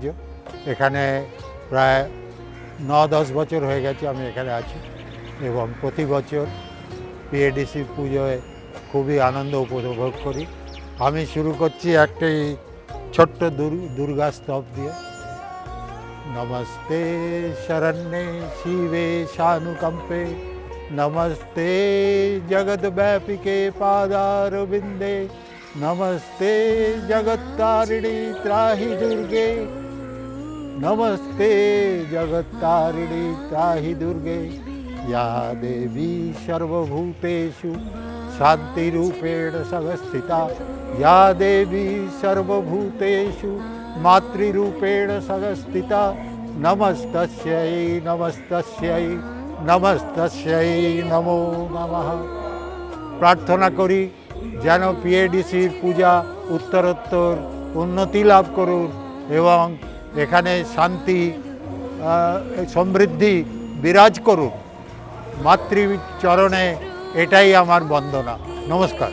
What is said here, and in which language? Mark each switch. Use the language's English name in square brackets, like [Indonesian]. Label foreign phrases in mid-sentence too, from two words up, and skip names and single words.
[Bangla] এখানে প্রায় 9-10 বছর হয়ে গেছে আমি এখানে আছি এবং প্রতি বছর পিএডিসি পুজোয় খুবই আনন্দ উপভোগ করি। আমি শুরু করছি একটি ছোট্ট দুর্গা স্তব দিয়ে। [Sanskrit] নমস্তে শরণ্যে শিবে শানুকম্পে, নমস্তে জগদ্ব্যাপিকে পাদারবিন্দে, नमस्ते जगत्तारिणी त्राहि दुर्गे, नमस्ते जगत्तारिणी त्राहि दुर्गे, या देवी सर्वभूतेषु शान्तिरूपेण संस्थिता, या देवी सर्वभूतेषु मातृरूपेण संस्थिता, नमस्तस्यै नमस्तस्यै नमस्तस्यै नमो नमः। [Bangla] প্রার্থনা করি যেন পিএডিসির পূজা উত্তরোত্তর উন্নতি লাভ করুন এবং এখানে শান্তি সমৃদ্ধি বিরাজ করুন। মাতৃচরণে এটাই আমার বন্দনা। নমস্কার।